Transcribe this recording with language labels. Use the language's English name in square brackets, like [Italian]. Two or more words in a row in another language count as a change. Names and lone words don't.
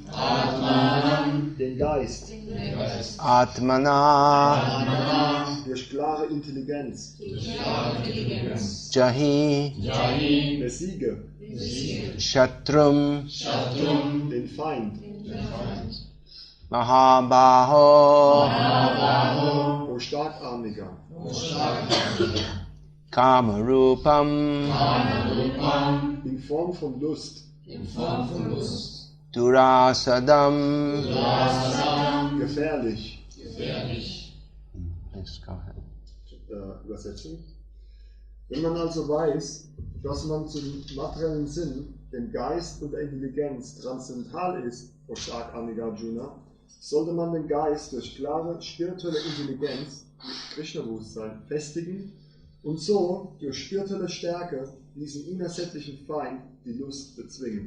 [German] Den Geist. Atmana. Durch klare Intelligenz. Jahi. Besiege. Shatrum. Den Feind. Mahabaho. O Starkarmiger. Kamarupam. In Form von Lust. Durasadam. Gefährlich. [English] Please go ahead. [German] Übersetzung. Wenn man also weiß, dass man zum materiellen Sinn, dem Geist und der Intelligenz transzendental ist, o starkarmiger Arjuna, sollte man den Geist durch klare spirituelle Intelligenz, Krishna-Bewusstsein, festigen und so durch spirituelle Stärke diesen unersättlichen Feind, die Lust, bezwingen.